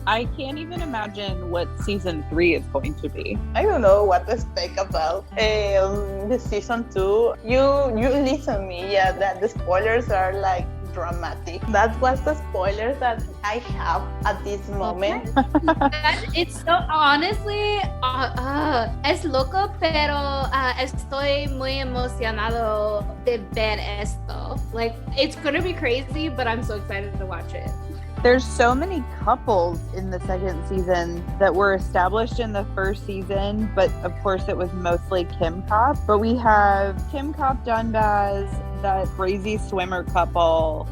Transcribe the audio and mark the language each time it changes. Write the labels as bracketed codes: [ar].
[en] I can't even imagine what season 3 is going to be. I don't know what to expect about the season 2. You listen me, that the spoilers are like dramatic. That was the spoilers that I have at this moment. It's so, honestly, [es] es loco, pero estoy muy emocionado de ver esto. [en] Like, it's gonna be crazy, but I'm so excited to watch it. There's so many couples in the second season that were established in the first season, but of course it was mostly Kim Cop. But we have Kim Cop, Dunbaz, that crazy swimmer couple.